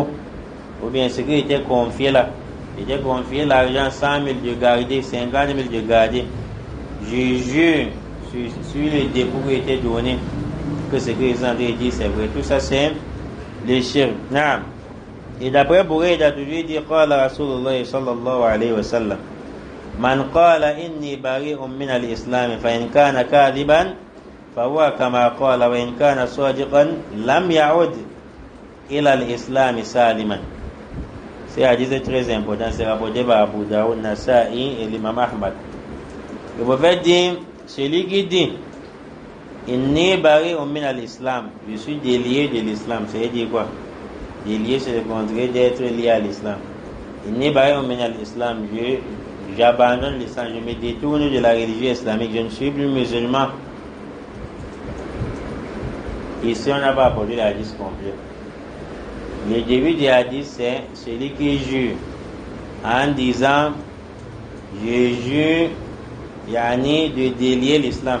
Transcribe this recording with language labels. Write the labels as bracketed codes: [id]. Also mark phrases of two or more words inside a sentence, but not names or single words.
[fr] Ou bien ce qui était confié là. Il était confié l'argent 100 000 de garder, 50 000 de garder. Je jure sur le dépôt qui était donné que ce que les gens dit c'est vrai. Tout ça, c'est le shirk. Et d'après Bourayda, il a toujours dit, [ar] قال رسول الله صلى الله عليه وسلم, من قال إني بريء من الإسلام فإن كان كاذبا فهو كما قال وإن كان صادقا لم يعد إلى الإسلام سالما. [fr] C'est un hadith très important, c'est rapporté par Abu Daoud, Nasa'i et l'imam Ahmad. Le prophète dit, celui qui dit, [ar] إني بريء من الإسلام, [fr] je suis délié de l'islam, ça veut dire quoi? Délié, c'est le contraire d'être lié à l'islam. [ar] إني بريء من الإسلام, [fr] j'abandonne l'islam, je me détourne de la religion islamique, je ne suis plus musulman. Ici, on n'a pas apporté le hadith complet. Le début du hadith, c'est celui qui jure en disant, je jure, yani, de délier l'islam.